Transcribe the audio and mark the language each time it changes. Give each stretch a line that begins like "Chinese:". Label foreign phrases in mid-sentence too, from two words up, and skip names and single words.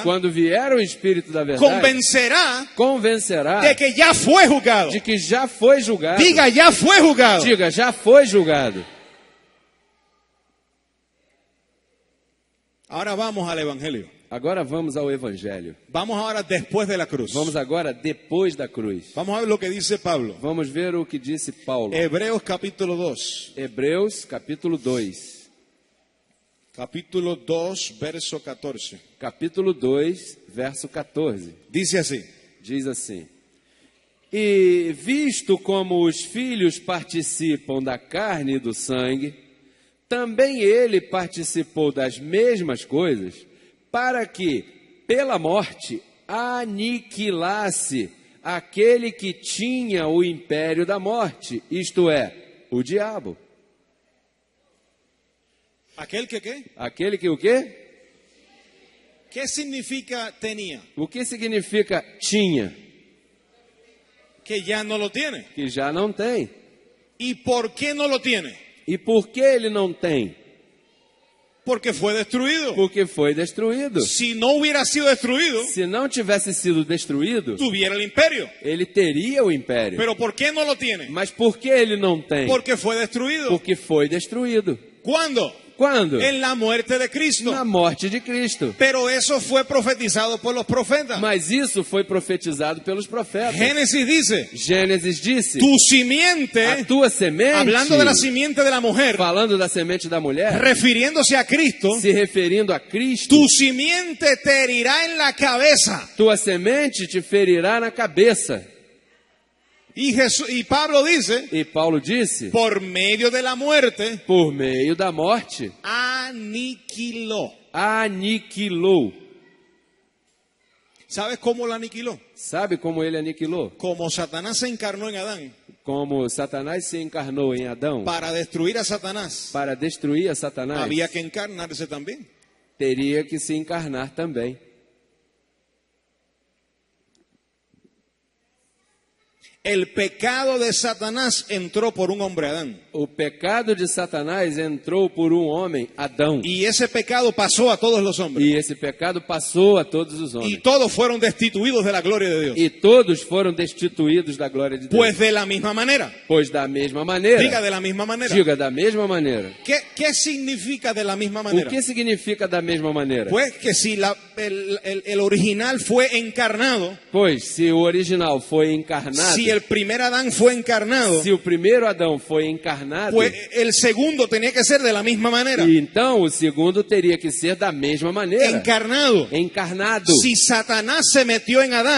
Portuguese: quando vier o Espírito da verdade, convencerá convencerá
Spanish: de que ya fue juzgado.
Portuguese: de que já foi julgado.
Spanish: Diga, ya fue juzgado. Diga,
Portuguese: já foi julgado.
Spanish: Ahora vamos al Evangelio.
Portuguese: Agora vamos ao Evangelho.
Spanish: Vamos ahora después de la cruz.
Portuguese: Vamos agora depois da cruz.
Spanish: Vamos a ver lo que dice Pablo.
Portuguese: Vamos ver o que disse Paulo.
Spanish: Hebreos capítulo 2.
Portuguese: Hebreus capítulo 2.
Spanish: Capítulo 2, verso 14.
Portuguese: Capítulo 2, verso 14.
Spanish: Dice así.
Portuguese: Diz assim: E visto como os filhos participam da carne e do sangue, também ele participou das mesmas coisas, para que, pela morte, aniquilasse aquele que tinha o império da morte, isto é, o diabo.
Spanish: ¿Aquel que qué?
Portuguese: Aquele que o quê?
Spanish: ¿Qué significa tenía?
Portuguese: O que significa tinha?
Spanish: Que ya no lo tiene.
Portuguese: Que já não tem.
Spanish: ¿Y por qué no lo tiene?
Portuguese: E por que ele não tem?
Spanish: Porque fue destruido.
Portuguese: Porque foi destruído.
Spanish: Si no hubiera sido destruido,
Portuguese: Se não tivesse sido destruído,
Spanish: tuviera el imperio.
Portuguese: ele teria o império.
Spanish: Pero ¿por qué no lo tiene?
Portuguese: Mas por que ele não tem?
Spanish: Porque fue destruido.
Portuguese: Porque foi destruído.
Spanish: ¿Cuándo?
Portuguese: Quando?
Spanish: En la muerte de Cristo.
Portuguese: Na morte de Cristo.
Spanish: Pero eso fue profetizado por los profetas.
Portuguese: Mas isso foi profetizado pelos profetas.
Spanish: Génesis dice,
Portuguese: Gênesis disse,
Spanish: tu simiente,
Portuguese: a tua semente,
Spanish: hablando de la simiente de la mujer,
Portuguese: falando da semente da mulher,
Spanish: refiriéndose a Cristo,
Portuguese: se referindo a Cristo,
Spanish: tu simiente te herirá en la cabeza.
Portuguese: tua semente te ferirá na cabeça.
Spanish: Y Pablo dice,
Portuguese: E Paulo disse,
Spanish: por medio de la muerte,
Portuguese: por meio da morte,
Spanish: aniquiló.
Portuguese: aniquilou.
Spanish: ¿Sabes cómo lo aniquiló?
Portuguese: Sabe como ele aniquilou?
Spanish: Como Satanás se encarnó en Adán
Portuguese: Como Satanás se encarnou em Adão
Spanish: para destruir a Satanás,
Portuguese: para destruir a Satanás,
Spanish: había que encarnarse también.
Portuguese: teria que se encarnar também.
Spanish: El pecado de Satanás entró por un hombre, Adán.
Portuguese: O pecado de Satanás entrou por um homem, Adão.
Spanish: Y ese pecado pasó a todos los hombres.
Portuguese: E esse pecado passou a todos os
Spanish: Y
Portuguese: homens.
Spanish: todos fueron destituidos de la gloria de Dios.
Portuguese: E todos foram destituídos da glória de Deus.
Spanish: Pues de la misma manera.
Portuguese: Pois da mesma maneira.
Spanish: Diga de la misma manera.
Portuguese: Diga da mesma maneira.
Spanish: ¿Qué significa de la misma
Portuguese: O
Spanish: manera?
Portuguese: que significa da mesma maneira?
Spanish: Pues que si el original fue encarnado,
Portuguese: Pois se o original foi encarnado,
Spanish: si el primer Adán fue encarnado,
Portuguese: se o primeiro Adão foi encarnado,
Spanish: pues el segundo tenía que ser de la misma manera.
Portuguese: e então o segundo teria que ser da mesma maneira.
Spanish: Encarnado.
Portuguese: Encarnado.
Spanish: Si Satanás se metió en Adán,